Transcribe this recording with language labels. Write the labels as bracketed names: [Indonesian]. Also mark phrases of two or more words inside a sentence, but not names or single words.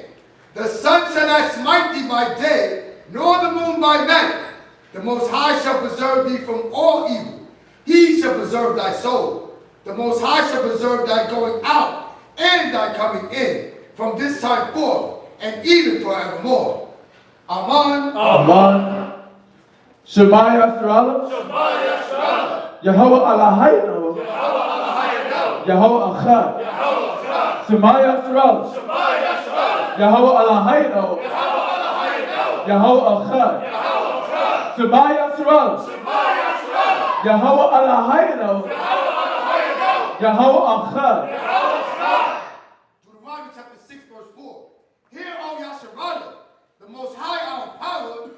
[English] The sun shall not smite thee by day, nor the moon by night. The Most High shall preserve thee from all evil. He shall preserve thy soul. The Most High shall preserve thy going out and thy coming in, from this time forth and even forevermore. Amen. Amen. [Hebrew] שמע ישראל יהוה אלהינו יהוה אחד שמע ישראל יהוה אלהינו יהוה אחד שמע ישראל יהוה אלהינו יהוה אחד. [English] Deuteronomy chapter 6 verse 4. Hear, O Yasharallah, the Most High our power